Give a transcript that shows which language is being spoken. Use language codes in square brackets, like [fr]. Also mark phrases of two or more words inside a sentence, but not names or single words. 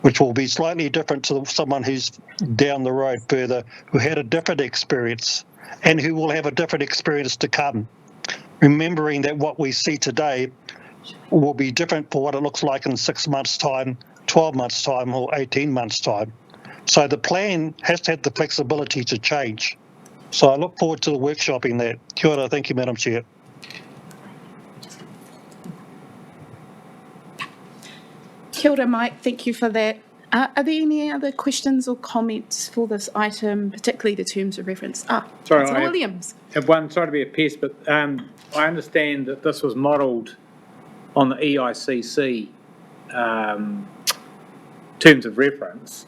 [en] which will be slightly different to someone who's down the road further, who had a different experience and who will have a different experience to come. Remembering that what we see today will be different for what it looks like in 6 months' time, 12 months' time, or 18 months' time. So the plan has to have the flexibility to change. So I look forward to workshopping that. [mi] Kia ora, [en] thank you, Madam Chair. [mi] Kia ora, [en] Mike, thank you for that. Are there any other questions or comments for this item, particularly the terms of reference? Sorry, Councillor Williams. Have one, sorry to be a pest, but I understand that this was modelled on the EICC terms of reference.